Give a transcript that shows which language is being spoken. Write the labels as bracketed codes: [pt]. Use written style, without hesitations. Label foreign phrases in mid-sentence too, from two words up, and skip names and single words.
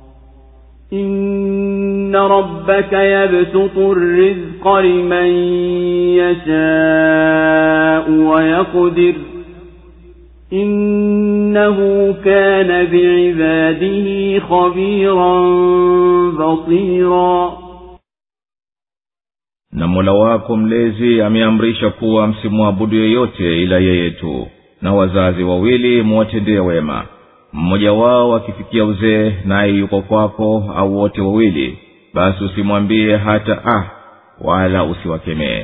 [ar] إن ربك يبسط الرزق لمن يشاء ويقدر إنه كان بعباده خبيرا بصيرا [sw] na Mola wako mlezi ameamrisha kuwa msimwabudu yeyote ila yeye tu, na wazazi wawili muwatendee wema. Mmoja wao akifikia uzee naye yuko kwako au wote wawili, basi usimwambie hata wala usiwakemee.